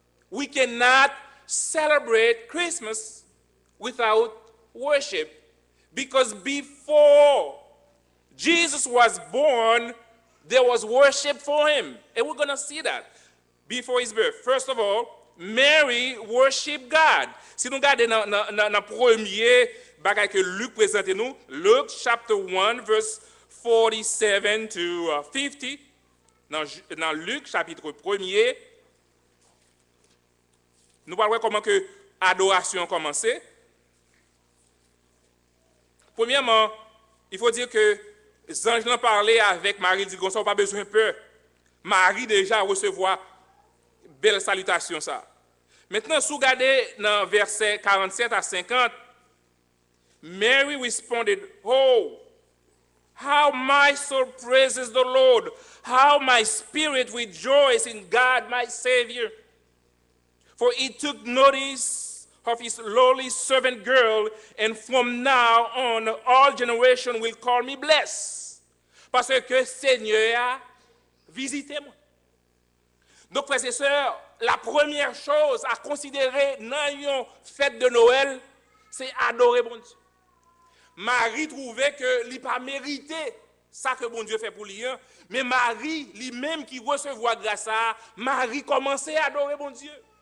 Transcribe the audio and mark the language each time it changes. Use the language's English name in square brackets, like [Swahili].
[English] We cannot celebrate Christmas without worship, because before Jesus was born, there was worship for him. And we're going to see that before his birth. First of all, Mary worshiped God. [French] Si nous regardons dans le premier bagage que Luc présente nous, Luke chapter 1, verse 47 to 50, dans Luc chapitre 1er, nous allons voir comment que l'adoration a commencé. Premièrement, il faut dire que les anges ont parlé avec Marie, ils disent qu'on n'a pas besoin de peur. Marie déjà recevoir belle salutation ça. [English] Maintenant, si vous regardez dans versets 47 à 50, Mary responded, "Oh, how my soul praises the Lord, how my spirit rejoices in God my Savior. For he took notice of his lowly servant girl, and from now on all generations will call me blessed." [French] Parce que Seigneur a visité moi. Donc, frères et sœurs, la première chose à considérer dans une fête de Noël, c'est adorer bon Dieu. Marie trouvait que il n'a pas mérité ça que bon Dieu fait pour lui, mais Marie, lui-même qui recevait grâce à Marie commençait à adorer bon Dieu.